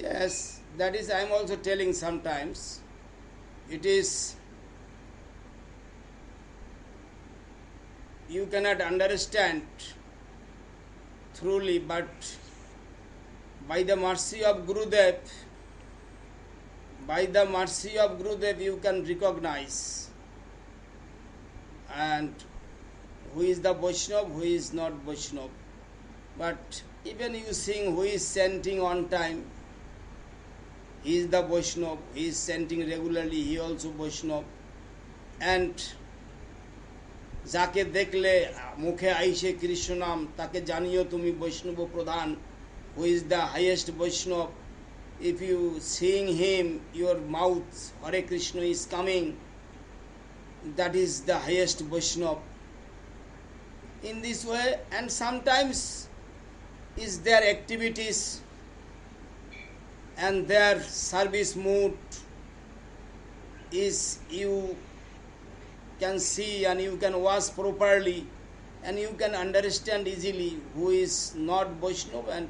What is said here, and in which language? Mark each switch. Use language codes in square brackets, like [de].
[en] Yes, that is, I am also telling sometimes. It is, you cannot understand truly, but by the mercy of Gurudev, you can recognize and who is the Vaishnava, who is not Vaishnava. But even you sing who is chanting on time, he is the Vaishnava, he is chanting regularly, he also Vaishnava. [bn] And যাকে দেখলে মুখে আইসে কৃষ্ণ নাম তাকে জানিও তুমি বৈষ্ণব প্রধান, [en] who is the highest Vaishnava. If you sing him, your mouth Hare Krishna is coming, that is the highest Vaishnava. In this way, and sometimes is their activities and their service mood is, you can see and you can watch properly and you can understand easily who is not Vaishnava.